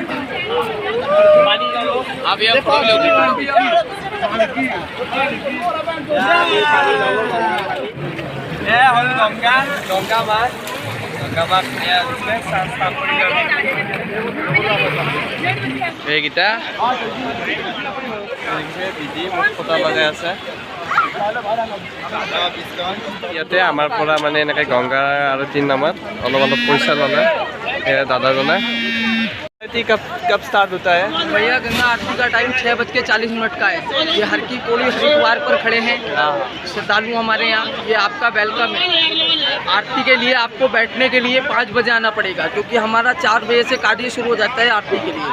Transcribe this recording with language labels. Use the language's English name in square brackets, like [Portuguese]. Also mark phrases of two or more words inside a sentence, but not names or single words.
[Assamese] গংগা মাছ এইকেইটা দিদি মোক ফটো লগাই আছে। ইয়াতে আমাৰ পৰা মানে এনেকৈ গংগা আৰতিৰ নামত অলপ অলপ পইচা ল'লে দাদাজনে। [Hindi] कब स्टार्ट होता है भैया? गंगा आरती का टाइम 6:40 का है। ये हर की कोली हरिद्वार पर खड़े हैं श्रद्धालु हमारे यहाँ। ये आपका वेलकम है। आरती के लिए आपको बैठने के लिए 5 बजे आना पड़ेगा, क्योंकि हमारा 4 बजे से कार्य शुरू हो जाता है आरती के लिए।